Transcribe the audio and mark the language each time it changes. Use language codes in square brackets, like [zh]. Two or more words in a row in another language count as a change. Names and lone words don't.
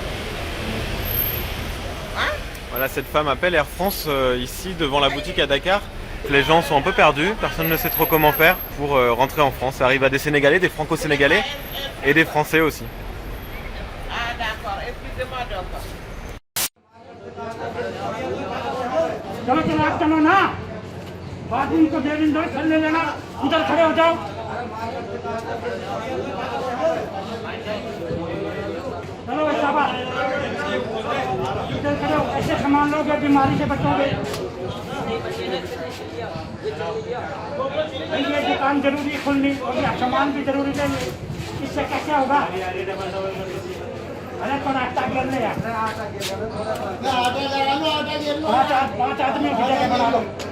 [fr] Hein? Voilà, cette femme appelle Air France ici devant la boutique à Dakar. Les gens sont un peu perdus, personne ne sait trop comment faire pour rentrer en France. Ça arrive à des Sénégalais, des Franco-Sénégalais et des Français aussi. Ah d'accord, excusez-moi donc. [hi] चलो चलो आप चलो ना बाद में उनको दे दो चल ले लेना उधर खड़े हो जाओ चलो शाबाश इधर खड़े हो ऐसे सामान लोगे बीमारी से बचोगे ये दुकान जरूरी खोलनी और ये सामान भी जरूरी चाहिए इससे कैसे होगा अरे तो नाश्ता कर ले यार पांच आदमी की जगह बना लो